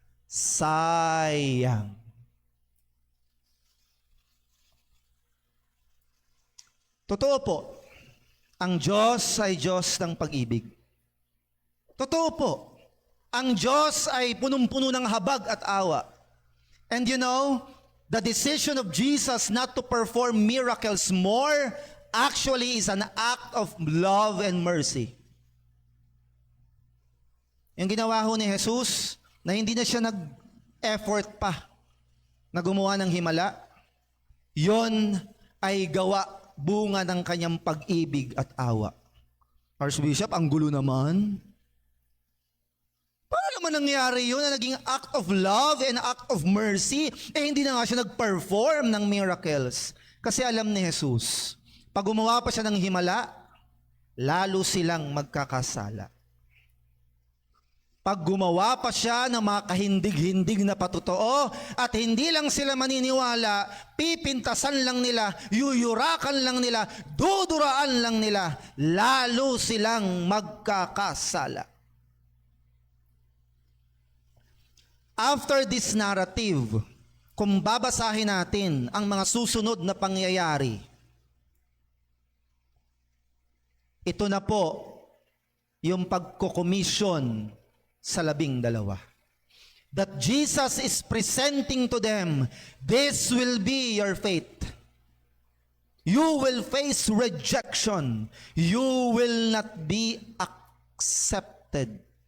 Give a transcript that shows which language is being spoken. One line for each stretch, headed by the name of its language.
Filipino: Sayang. Totoo po, ang Diyos ay Diyos ng pag-ibig. Totoo po, ang Diyos ay punong-puno ng habag at awa.
English: And you know, the decision of Jesus not to perform miracles more actually is an act of love and mercy.
Filipino: Yung ginawa ho ni Jesus, na hindi na siya nag-effort pa na gumawa ng himala, yon ay gawa bunga ng kanyang pag-ibig at awa. Archbishop, ang gulo naman. Paano naman nangyari yun na naging
English: act of love and act of mercy?
Filipino: Hindi na nga siya nag-perform ng miracles. Kasi alam ni Jesus, pag gumawa pa siya ng himala, lalo silang magkakasala. Pag gumawa pa siya ng mga kahindig-hindig na patotoo at hindi lang sila maniniwala, pipintasan lang nila, yuyurakan lang nila, duduraan lang nila, lalo silang magkakasala.
English: After this narrative,
Filipino: kung babasahin natin ang mga susunod na pangyayari, ito na po yung pagkokomisyon sa 12.
English: That Jesus is presenting to them, this will be your fate. You will face rejection. You will not be accepted.